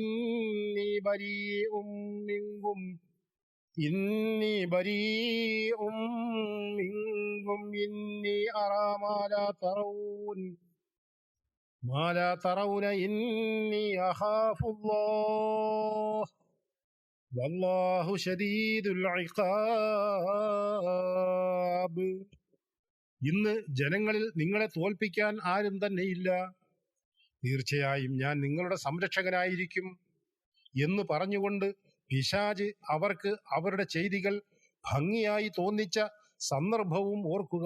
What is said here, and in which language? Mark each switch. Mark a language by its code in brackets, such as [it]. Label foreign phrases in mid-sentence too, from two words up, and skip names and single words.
[ar] إني بريء منكم إني أرى ما لا ترون إني أخاف الله والله شديد العقاب. [ml] ഇന്ന് ജനങ്ങളിൽ നിങ്ങളെ തോൽപ്പിക്കാൻ ആരും തന്നെയില്ല. തീർച്ചയായും ഞാൻ നിങ്ങളുടെ സംരക്ഷകനായിരിക്കും എന്ന് പറഞ്ഞുകൊണ്ട് പിശാച് അവർക്ക് അവരുടെ ചെയ്തികൾ ഭംഗിയായി തോന്നിച്ച സന്ദർഭവും ഓർക്കുക.